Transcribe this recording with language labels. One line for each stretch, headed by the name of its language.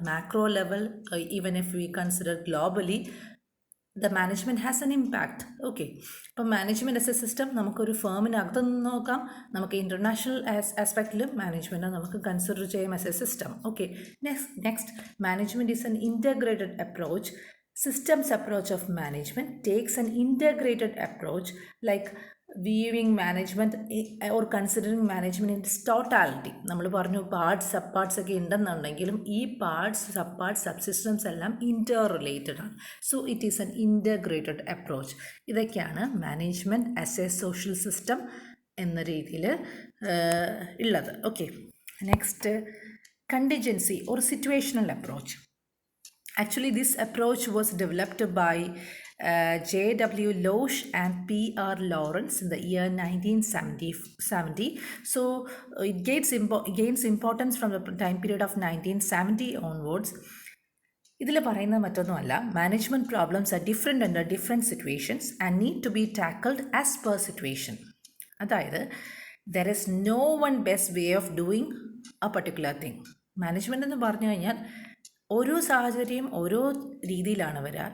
English: Macro level even if we consider globally the management has an impact.
Malayalam: Okay, അപ്പം management as A system നമുക്കൊരു ഫേമിനകത്ത് നിന്ന് നോക്കാം, നമുക്ക് international ആസ്പെക്റ്റിലും management നമുക്ക് consider ചെയ്യാം as A system.
English: Okay, next management is an integrated approach. Systems approach of management takes an integrated approach like viewing management or considering management in its totality.
Malayalam: നമ്മൾ പറഞ്ഞു parts sub parts ഒക്കെ ഉണ്ടെന്നുണ്ടെങ്കിലും ഈ parts sub parts sub systems എല്ലാം ഇൻ്റർ related ആണ്.
English: So it is an integrated approach.
Malayalam: ഇതൊക്കെയാണ് management as A social system എന്ന രീതിയിൽ ഉള്ളത്.
English: Okay, next contingency or situational approach. Actually, this approach was developed by J.W. Loesch and P.R. Lawrence in the year 1970. So, it gains importance from the time period of 1970 onwards.
Malayalam: ഇതിൽ പറയുന്നത് മറ്റൊന്നുമല്ല,
English: Management problems are different under different situations and need to be tackled as per situation. അതായത് there is no one best way of doing a particular thing.
Malayalam: Management എന്ന് പറഞ്ഞു കഴിഞ്ഞാൽ ഓരോ സാഹചര്യം ഓരോ രീതിയിലാണ് വരിക.